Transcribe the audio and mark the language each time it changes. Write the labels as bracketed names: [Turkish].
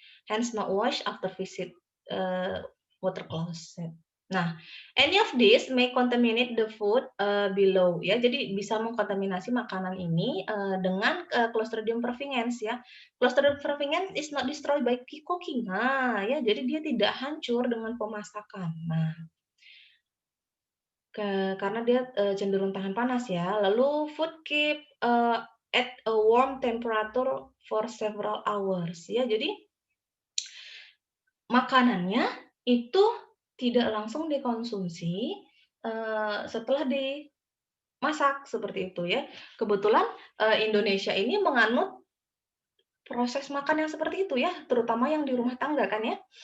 [English] Hands not washed after visit water closet. Nah, any of this may contaminate the food below ya. [Indonesian] Jadi bisa mengkontaminasi makanan ini dengan Clostridium perfringens ya. [English] Clostridium perfringens is not destroyed by cooking. [Indonesian] Nah, ya jadi dia tidak hancur dengan pemasakan. Nah, karena dia cenderung tahan panas ya. [English] Lalu food keep at a warm temperature for several hours ya. [Indonesian] Jadi makanannya itu tidak langsung dikonsumsi setelah dimasak seperti itu ya. Kebetulan Indonesia ini menganut proses makan yang seperti itu ya, terutama yang di rumah tangga kan ya.